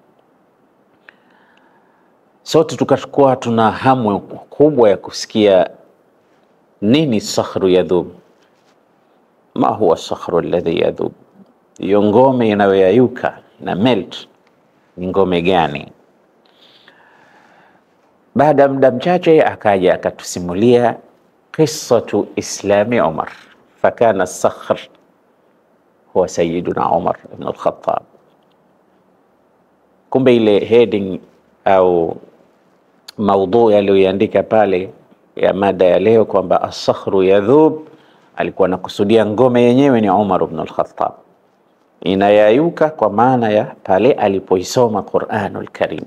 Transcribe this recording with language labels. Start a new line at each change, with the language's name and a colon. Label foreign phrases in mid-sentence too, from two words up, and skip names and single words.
Swahili: Sote tukakuwa tuna hamu kubwa ya kusikia nini
Arabic: صخر يذوب. ما هو الصخر الذي يذوب?
Swahili: Hiyo ngome inayoyayuka na melt ni ngome gani? Baada muda mchache akaja akatusimulia
Arabic: قصة إسلام عمر فكان الصخر هو سيدنا عمر بن الخطاب.
Swahili: Kumbe ile heading au maudhui aliyoandika pale ya mada ya leo kwamba
Arabic: الصخر يذوب,
Swahili: alikuwa anakusudia ngome yenyewe ni Umar ibn al-Khattab, inayayuka kwa maana ya pale alipoisoma
Arabic: القرآن الكريم.